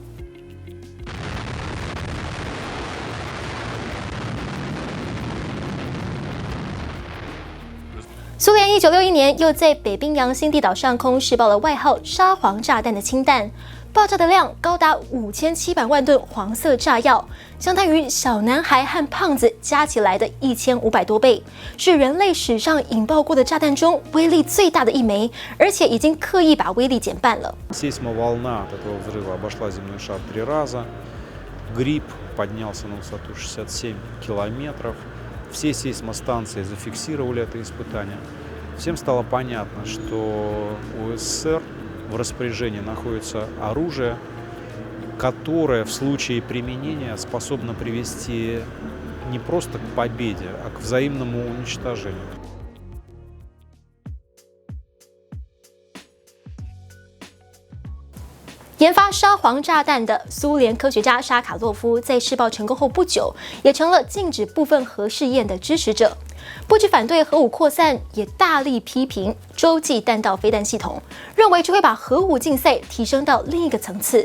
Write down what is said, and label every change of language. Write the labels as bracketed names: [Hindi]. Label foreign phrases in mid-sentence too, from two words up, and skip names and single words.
[Chinese] 苏联1961年又在北冰洋新地岛上空试爆了外号沙皇炸弹的氢弹，爆炸的量高达5700万吨黄色炸药，相当于小男孩和胖子加起来的1500多倍，是人类史上引爆过的炸弹中威力最大的一枚，而且已经刻意把威力减半了。 [Russian] Сейсмоволна от этого взрыва обошла земной шар 3 раза. Гриб поднялся на высоту 67 километров. Все сейсмостанции зафиксировали это испытание. Всем стало понятно, что у СССР в распоряжении находится оружие, которое в случае применения способно привести не просто к победе, а к взаимному уничтожению. [Chinese] 研发沙皇炸弹的苏联科学家沙卡洛夫，在试爆成功后不久，也成了禁止部分核试验的支持者。不止反对核武扩散，也大力批评洲际弹道飞弹系统，认为这会把核武竞赛提升到另一个层次。